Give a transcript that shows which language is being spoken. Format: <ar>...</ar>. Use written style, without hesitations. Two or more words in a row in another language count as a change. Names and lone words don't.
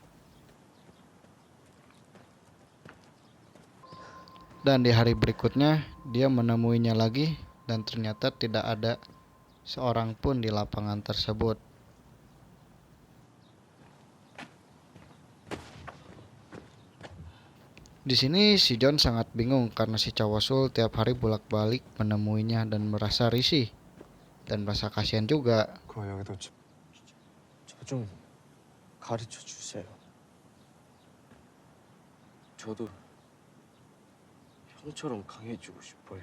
<id>Dan di hari berikutnya dia menemuinya lagi dan ternyata tidak ada seorang pun di lapangan tersebut. Di sini si John sangat bingung karena si Chawusul tiap hari bolak-balik menemuinya dan merasa risih dan merasa kasihan juga.</id> <ko>그거 여기도 저 좀 가르쳐 주세요. 저도 형처럼 강해지고 싶어요.</ko>